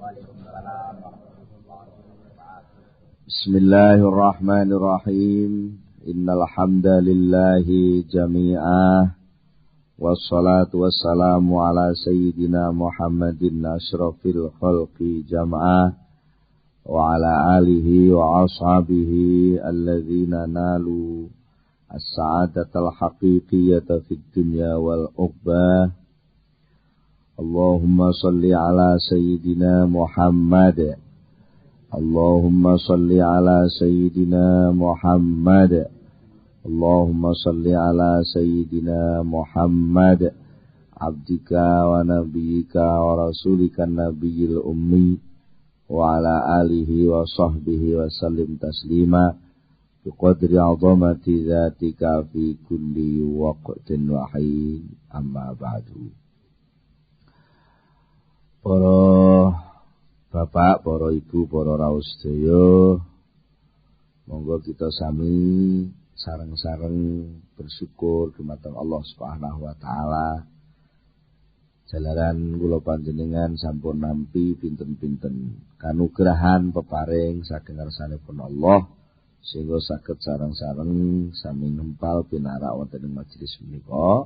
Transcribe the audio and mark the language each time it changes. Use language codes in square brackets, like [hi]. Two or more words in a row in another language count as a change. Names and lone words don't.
[ar] Bismillahirrahmanirrahim. إن الحمد لله جميعه. والصلاة والسلام على سيدنا محمد أشرف الخلق جمعا وعلى آله وأصحابه الذين نالوا السعادة الحقيقية في الدنيا والعقبى. اللهم صل على سيدنا محمد. اللهم صل على سيدنا محمد. اللهم صل على سيدنا محمد عبدك ونبيك ورسولك النبي الأمي وعلى آله وصحبه وسلم تسليما بقدر عظمة ذاتك في كل وقت وحين أما بعد. [jv] Para bapak, para ibu, para rawuh sedaya, monggo kita sami sareng-sareng bersyukur dumateng Allah [ar] سبحانه وتعالى. [jv] Jalaran kula panjenengan sampun nampi pinten-pinten kanugrahan peparing saking ngarsanipun Allah, sehingga saged sareng-sareng sami ngempal pinarak wonten ing majelis menika.